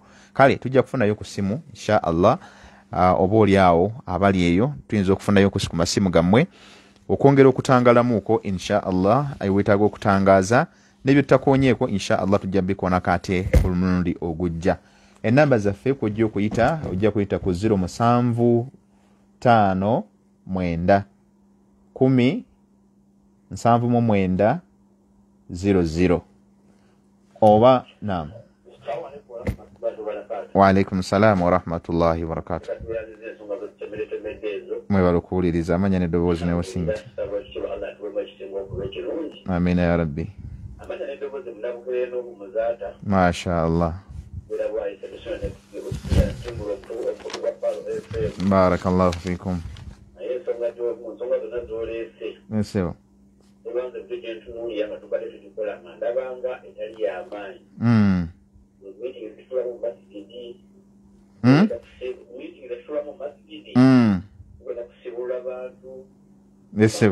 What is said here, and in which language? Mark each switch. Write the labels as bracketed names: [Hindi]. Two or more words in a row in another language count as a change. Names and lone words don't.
[Ganda] Kale tujja kufunayo ku simu [Arabic] إن شاء الله [Ganda] oba oli awo abali eyo tuyinza okufunayo ku masimu gammwe okwongera okutangalamuuko [Arabic] إن شاء الله [Ganda] weetaaga okutangaaza n'ebyo tutakoonyeeko [Arabic] إن شاء الله [Ganda] tujja bikoonako ate omulundi ogujja. Enamba zaffe kujja okuyita ojja kuyita ku 075 9 10 79 00 oba naam. [Arabic] وعليكم السلام ورحمة الله وبركاته. [Ganda] Mwebala okuwuliriza amanya n'eddoboozi n'osingi. [Arabic] آمين يا رب. ما شاء الله. بارك الله فيكم. [Ganda] Nsewa. Nsewa.